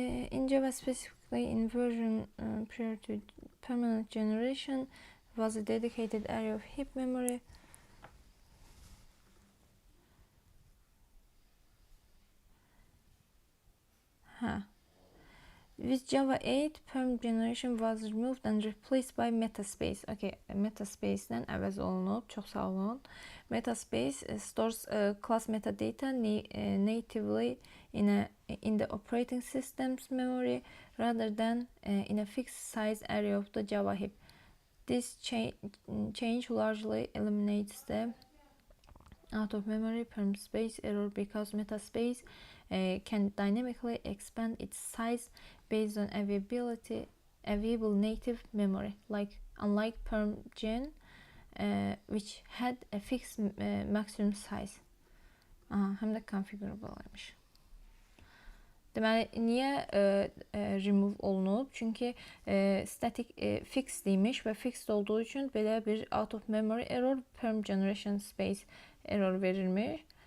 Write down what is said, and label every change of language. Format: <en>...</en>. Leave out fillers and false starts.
<en>In Java, specifically in version prior to permanent generation, was a dedicated area of heap memory. With Java 8, perm generation was removed and replaced by metaspace.</en> <az>Okay, metaspace-dən əvəz olunub. Çox sağ olun.</az> <en>Metaspace stores class metadata natively in the operating system's memory rather than in a fixed size area of the Java heap. This change largely eliminates the out of memory perm space error because metaspace can dynamically expand its size based on available native memory, unlike perm gen, which had a fixed maximum size.</en> <az>Həm də configurable'ymış. Deməli, niyə remove olunub? Çünki static fixed imiş və fixed olduğu üçün belə bir out of memory error, perm generation space error verilmiş.</az>